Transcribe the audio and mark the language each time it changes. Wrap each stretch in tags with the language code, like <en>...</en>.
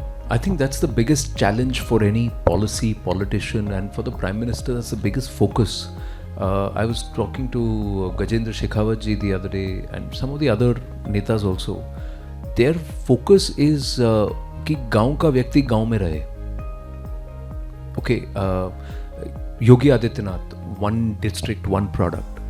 <en>I think that's the biggest challenge for any politician, and for the Prime Minister, that's the biggest focus. I was talking to Gajendra Shekhawat ji the other day and some of the other netas also. Their focus is</en> <hi>कि गांव का व्यक्ति गांव में रहे.</hi> <en>Okay, Yogi Adityanath, one district, one product.</en>